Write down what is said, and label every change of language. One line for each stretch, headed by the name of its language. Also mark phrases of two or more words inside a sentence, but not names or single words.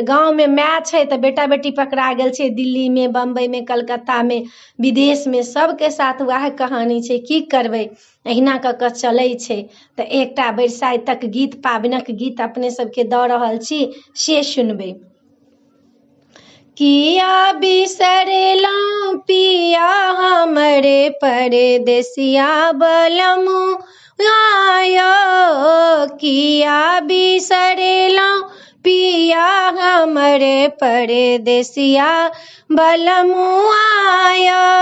Maithili: गाँव में माय छै तऽ बेटा बेटी पकड़ा गेल छै दिल्ली में, बम्बई में, कलकत्ता में, विदेश में। सबके साथ वएह कहानी छै। की करबै, अहिना कऽ कऽ चलै छै। तऽ एकटा बरसाइतक गीत, पाबनक गीत अपने सबके दऽ रहल छी, से सुनबै। किया बिसरलौं पिया हमरे परदेसिया बलमु आयो। किया बिसरलौं पिया हमरे परदेसिया बलमु आयो।